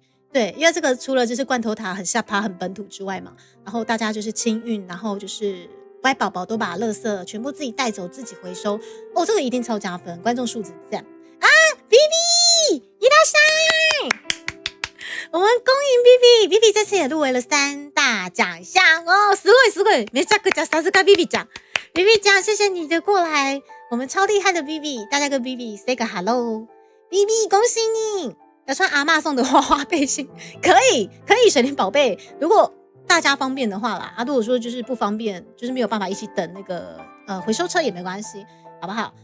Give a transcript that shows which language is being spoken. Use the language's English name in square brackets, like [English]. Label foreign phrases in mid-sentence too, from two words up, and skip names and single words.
[Chinese] 对，因为这个除了就是罐头塔很下趴很本土之外嘛，然后大家就是清运，然后就是乖宝宝都把垃圾全部自己带走，自己回收。这个一定超加分，观众素质这样啊 ！Vivi， 伊拉山，我们恭迎 Vivi 这次也入围了3大奖项 [Japanese] すごい，めちゃくちゃさすが [Chinese] Vivi 奖，Vivi 奖，谢谢你的过来，我们超厉害的 Vivi， 大家跟 Vivi say 个 hello，Vivi 恭喜你。要穿阿嬷送的花花背心，可以，水莲宝贝。如果大家方便的话啦，如果说就是不方便，就是没有办法一起等那个回收车也没关系，好不好？